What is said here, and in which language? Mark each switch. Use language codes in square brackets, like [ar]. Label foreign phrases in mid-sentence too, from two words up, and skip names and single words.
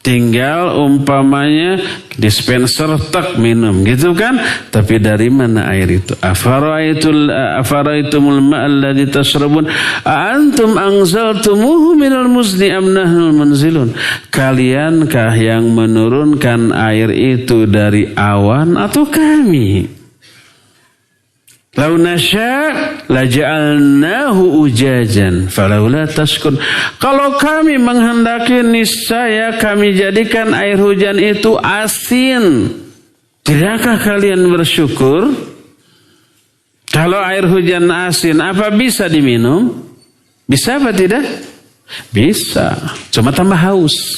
[id] Tinggal umpamanya dispenser tak minum gitu kan, tapi dari mana air itu? [ar] أفرأيتم الماء الذي تشربون أأنتم أنزلتموه من المزن أم نحن المنزلون. [id] Kaliankah yang menurunkan air itu dari awan atau kami? [ar] لو نشاء لجعلناه أجاجا فلولا تشكر. [id] Kalau kami menghendaki niscaya kami jadikan air hujan itu asin. Tidakkah kalian bersyukur? Kalau air hujan asin, apa bisa diminum? Bisa apa tidak? Bisa, cuma tambah haus.